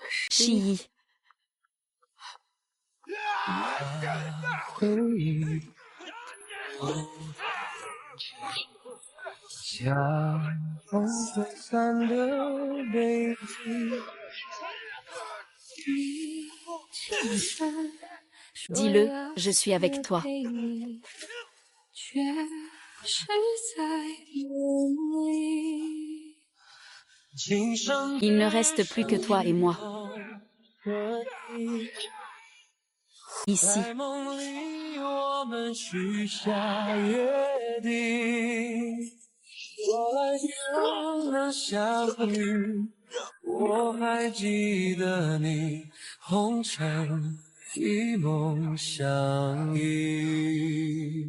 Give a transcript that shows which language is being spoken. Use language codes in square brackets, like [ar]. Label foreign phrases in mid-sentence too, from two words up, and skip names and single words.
[zh] Shiyi. 回忆，像风吹散的背影。 [fr] Dis-le, je suis avec toi. Il ne reste plus que toi et moi. Ici. [zh] 在梦里，我们许下约定，说来就能相遇。我还记得你，红尘一梦相依。